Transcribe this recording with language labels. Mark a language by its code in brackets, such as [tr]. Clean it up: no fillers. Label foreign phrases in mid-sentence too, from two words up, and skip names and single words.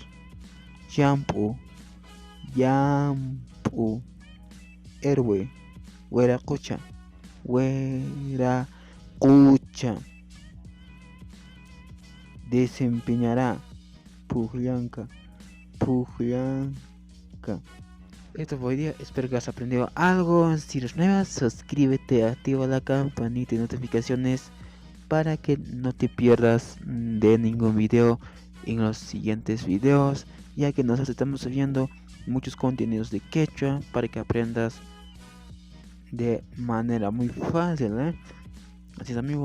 [qu] Yampu. Yampu. [es] Héroe. Hueracocha. Hueracocha. Desempeñará. [qu] Pujllanca. Pujllanca. [es] Esto fue hoy día, espero que has aprendido algo. Si eres nueva, suscríbete, activa la campanita de notificaciones para que no te pierdas de ningún video en los siguientes videos, ya que nosotros estamos subiendo muchos contenidos de quechua para que aprendas de manera muy fácil, Así es, amigos.